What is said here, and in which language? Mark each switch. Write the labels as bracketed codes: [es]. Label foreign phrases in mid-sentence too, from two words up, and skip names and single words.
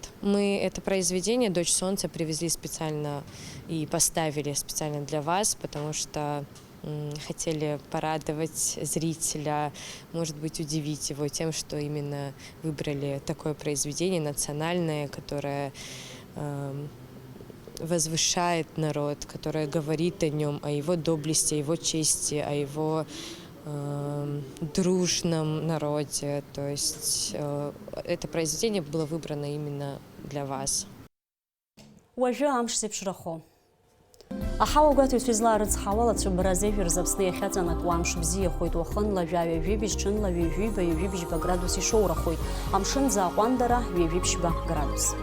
[ru] Мы это произведение «Дочь солнца» привезли специально и поставили специально для вас, потому что хотели порадовать зрителя, может быть, удивить его тем, что именно выбрали такое произведение национальное, которое возвышает народ, которое говорит о нем, о его доблести, о его чести, о его дружном народе. То есть это произведение было выбрано именно для вас. [ab] Аҳауа гәаҭоит излаа рыцҳауала Цәыббара зежәыр Аԥсны иахьаҵанакуа амш бзиахоит, уахынла жәаҩажәибжь, ҽынла ҩажәиба, ҩажәибжьба градус ишоурахоит. Амшын зааҟәандара ҩажәибжьба градус.